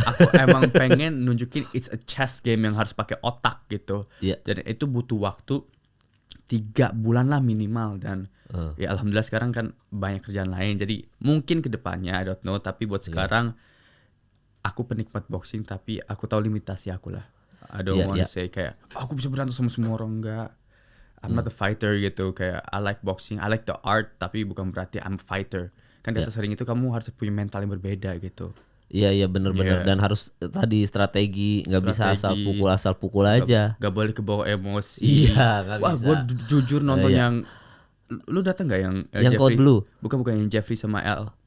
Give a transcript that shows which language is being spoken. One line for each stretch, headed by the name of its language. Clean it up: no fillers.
Indonesian: Aku emang pengen nunjukin
English: it's a chess game
Indonesian: yang harus pakai otak gitu. Jadi itu butuh waktu 3 bulan lah minimal, dan Ya alhamdulillah sekarang kan banyak kerjaan lain. Jadi mungkin kedepannya
English: I don't know.
Indonesian: Tapi buat sekarang aku penikmat boxing tapi aku tahu limitasi aku lah.
English: I don't want to say
Indonesian: kayak aku bisa berantem sama semua orang, enggak.
English: I'm not a fighter
Indonesian: gitu.
English: Kayak I like boxing, I like the art
Indonesian: tapi bukan berarti
English: I'm a fighter.
Indonesian: Kan di atas ring itu kamu harus punya mental yang berbeda gitu. Iya benar-benar dan harus tadi strategi, nggak bisa asal pukul aja. Gak boleh kebawa emosi. Iya, nggak bisa. Wah, gue jujur nonton yang lu datang nggak yang Code Blue? Bukan yang Jeffrey sama L.